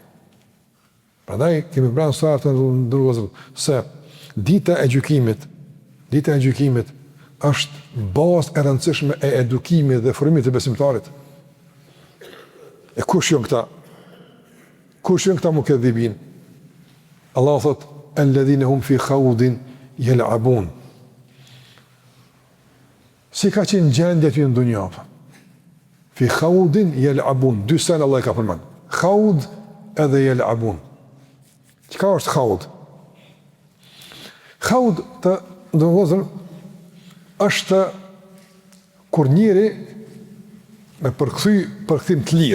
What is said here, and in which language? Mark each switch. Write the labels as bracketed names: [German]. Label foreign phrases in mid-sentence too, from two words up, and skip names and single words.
[Albanian] Prandaj kemi pranë sot të ndërgozur se dita e gjykimit është bazë e rëndësishme e edukimit dhe formimit të besimtarit. E kush janë këta? Kush janë këta mukaththibin? Allah thot [Arabic] الذين هم في خوض يلعبون. [Albanian] Si ka qenë gjendja ty në dunja? [Arabic] في خوض يلعبون. [Albanian] Dy sen Allah e ka përmend. Khawd edhe yal'abun. Çka është khawd? Khawd të ndonjëherë është kur njëri me përkthim të lirë.